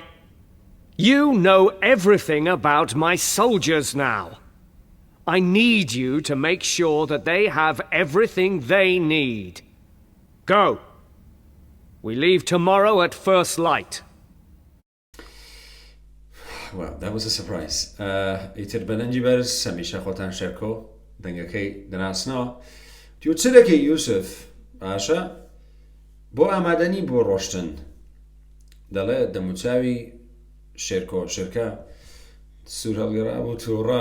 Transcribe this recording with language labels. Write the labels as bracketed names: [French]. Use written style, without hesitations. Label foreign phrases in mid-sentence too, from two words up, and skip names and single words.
[English] You know everything about my soldiers now. I need you to make sure that they have everything they need. Go. We leave tomorrow at first light. Well, that was a surprise. [Central Kurdish] ئیتر بەدەنجی بەرز هەمیشە خۆتان شێرکۆ دەنگەکەی دەناسنەوە. تیو چ دەکەی یوسف؟ باشە؟ بۆ ئامادەنی بۆ ڕۆشتن. دەڵێ دەموچاوی شێرکە سوور هەڵگەڕا بۆ تووڕا.